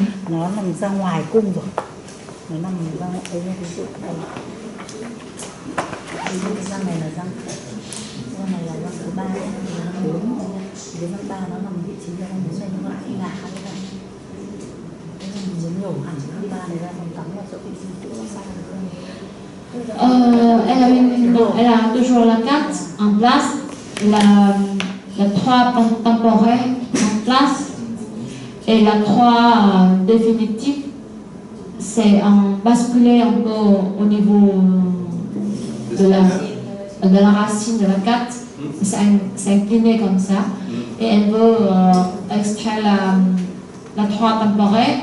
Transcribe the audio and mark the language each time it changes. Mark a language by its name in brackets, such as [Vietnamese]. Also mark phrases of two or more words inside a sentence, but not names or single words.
[Vietnamese] Nó nằm ra ngoài cung rồi, nó nằm ra đây, ví dụ đây, cái răng này là răng này là răng số 3, răng 4, cái răng 3 nó nằm vị trí răng 4 này, nó lại ngả cái răng. Cái răng mình muốn nhổ hẳn răng 3 này ra, còn cắm vào chỗ vị trí chỗ răng 3 [French] Elle a toujours la 4 en place, la 3 temporaire en place et la 3 définitive c'est en basculé un peu au niveau de la racine de la 4, c'est incliné comme ça, et elle veut extraire la 3 temporaire,